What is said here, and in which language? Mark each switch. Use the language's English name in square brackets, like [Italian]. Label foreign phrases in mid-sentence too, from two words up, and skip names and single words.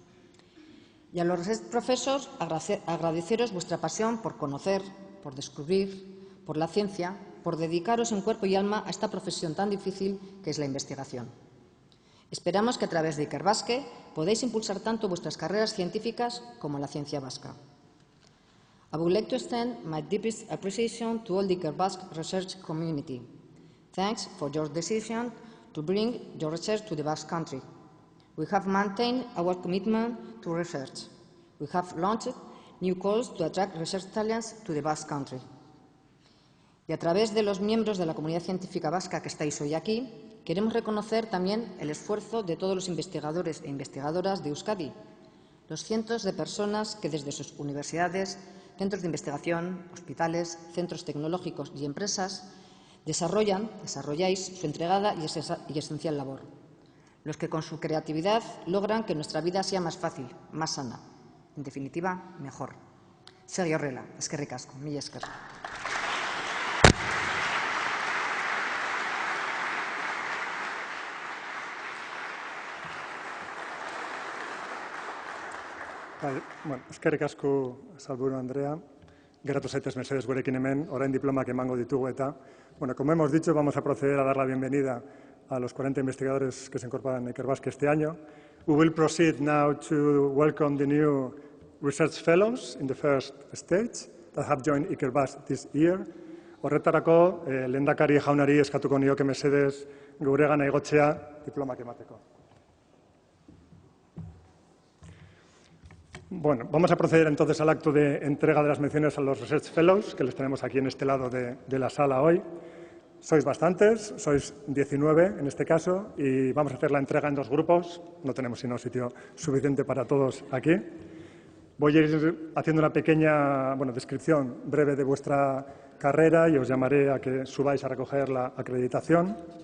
[Spanish] Y a los [English] Research Professors, [Spanish] agradeceros vuestra pasión por conocer, por descubrir, por la ciencia, por dedicaros en cuerpo y alma a esta profesión tan difícil que es la investigación. Esperamos que a través de Ikerbasque podáis impulsar tanto vuestras carreras científicas como la ciencia vasca. [English] I would like to extend my deepest appreciation to all the Ikerbasque research community. Thanks for your decision to bring your research to the Basque Country. We have maintained our commitment to research. We have launched new calls to attract research talents to the Basque Country. [Spanish] Y a través de los miembros de la comunidad científica vasca que estáis hoy aquí, queremos reconocer también el esfuerzo de todos los investigadores e investigadoras de Euskadi, los cientos de personas que desde sus universidades, centros de investigación, hospitales, centros tecnológicos y empresas desarrolláis su entregada y esencial labor. Los que con su creatividad logran que nuestra vida sea más fácil, más sana. En definitiva, mejor. [Basque] Segi horrela, eskerrik asko, mila esker. Bueno, eskerrik asko, Salburu Andrea. Geratu zaitez mesedez gurekin hemen, orain diplomak emango ditugu eta, bueno, [Spanish] como hemos dicho, vamos a proceder a dar la bienvenida a los 40 investigadores que se incorporan a Ikerbasque este año. [English] We will proceed now to welcome the new Research Fellows in the first stage that have joined Ikerbasque this year. [Basque] Horretarako, lehendakari jaunari eskatuko nioke mesedez guregana igotzea diplomak emateko. [Spanish] Bueno, vamos a proceder entonces al acto de entrega de las menciones a los [English] Research Fellows, [Spanish] que les tenemos aquí en este lado de la sala hoy. Sois bastantes, sois 19 en este caso, y vamos a hacer la entrega en 2 grupos. No tenemos sino sitio suficiente para todos aquí. Voy a ir haciendo una pequeña descripción breve de vuestra carrera y os llamaré a que subáis a recoger la acreditación.